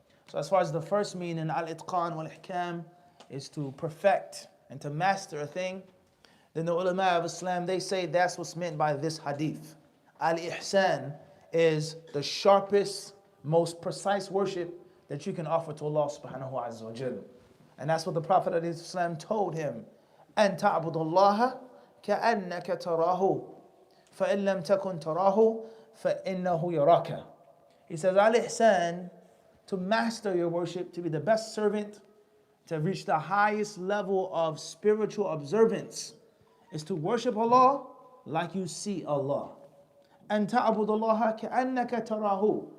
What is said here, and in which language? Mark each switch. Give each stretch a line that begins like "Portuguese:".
English: So as far as the first meaning, al-itqan wal-ihkam, is to perfect and to master a thing, then the ulama of Islam, they say that's what's meant by this hadith. Al-ihsan is the sharpest, most precise worship that you can offer to Allah subhanahu wa ta'ala. And that's what the Prophet ﷺ told him.
Arabic: أن تعبد الله كأنك تراه فإن لم تكن تراه فإنه يراك.
English: He says, Al-Ihsan, to master your worship, to be the best servant, to reach the highest level of spiritual observance, is to worship Allah like you see Allah.
Arabic: أن تعبد الله كأنك تراه.